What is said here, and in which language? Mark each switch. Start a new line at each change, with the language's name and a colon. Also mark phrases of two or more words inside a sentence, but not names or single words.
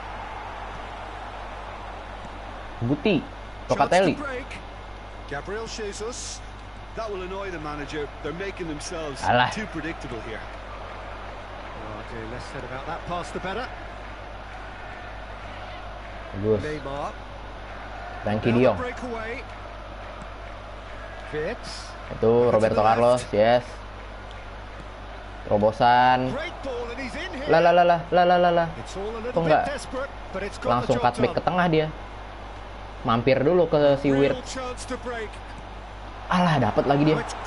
English: Guti, Locatelli. Gabriel Jesus. That will annoy the manager. They're making themselves too predictable here. Oh dear, less said about that pass the better.
Indonesian: Bagus. Neymar. Frankie de Jong. Itu Roberto Carlos, yes. Terobosan. Lah. Kok nggak langsung cutback ke tengah dia? Mampir dulu ke si Weird. Alah, dapat lagi dia.